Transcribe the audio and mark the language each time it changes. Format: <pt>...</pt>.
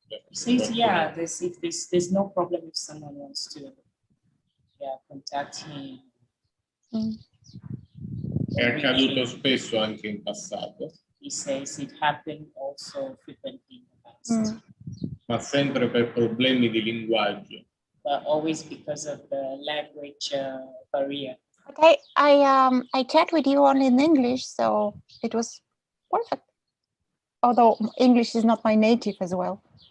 <en>says, yeah, there's no problem if someone wants to contact me.</en> <it>È accaduto spesso anche in passato,</it> <en>He says it happened also frequently in the past,</en> <it>ma sempre per problemi di linguaggio.</it> <en>but always because of the language barrier. Okay, I chat with you only in English, so it was perfect. Although English is not my native as well.</en>